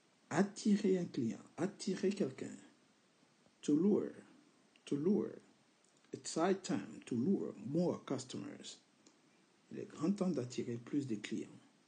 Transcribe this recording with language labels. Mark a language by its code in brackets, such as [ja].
[fr] Attirer un client, attirer quelqu'un. [en] To lure. It's high time to lure more customers. [fr] Il est grand temps d'attirer plus de clients.